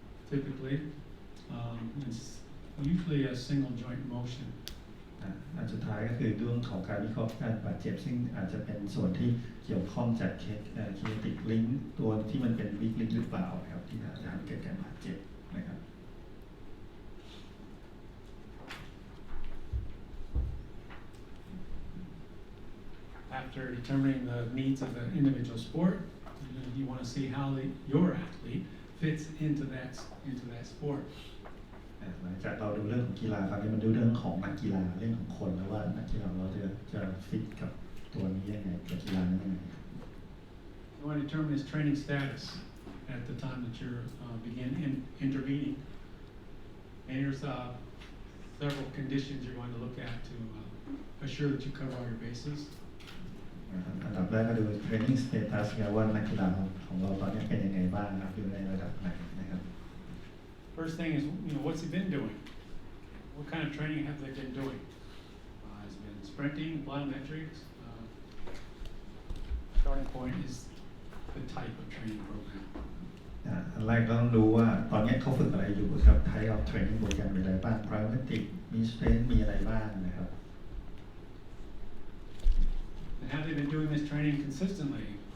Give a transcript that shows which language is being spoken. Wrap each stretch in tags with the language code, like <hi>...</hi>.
<en>Typically, it's usually a single joint motion.</en> <th>อันสุดท้ายก็คือเรื่องของการวิเคราะห์การบาดเจ็บซึ่งอาจจะเป็นส่วนที่เกี่ยวข้องจากkinetic link ตัวที่มันเป็น weak link หรือเปล่าครับที่อาจจะทำให้เกิดการบาดเจ็บนะครับ</th> <en>After determining the needs of the individual sport, you want to see how your athlete fits into that sport.</en> <th>หลังจากเราดูเรื่องของกีฬาคราวนี้มันดูเรื่องของนักกีฬาเรื่องของคนแล้วว่านักกีฬาเราจะฟิตกับตัวนี้ยังไงกับกีฬานี้ยังไง</th> <en>You want to determine his training status at the time that you're begin intervening. And here's several conditions you're going to look at to assure that you cover all your bases.</en> <th>อันดับแรกก็ดู training status ว่านักกีฬาของเราตอนนี้เป็นยังไงบ้างครับอยู่ในระดับไหนนะครับ</th> <en>First thing is, what's he been doing? What kind of training have they been doing? Has been sprinting, plyometrics. Starting point is the type of training program.</en> <th>อันแรกก็ต้องดูว่าตอนนี้เขาฝึกอะไรอยู่ครับ</th> <en>type of training</en> <th>โปรแกรมมีอะไรบ้าง plyometric มี strength มีอะไรบ้างนะครับ</th> <en>And have they been doing this training consistently?</en>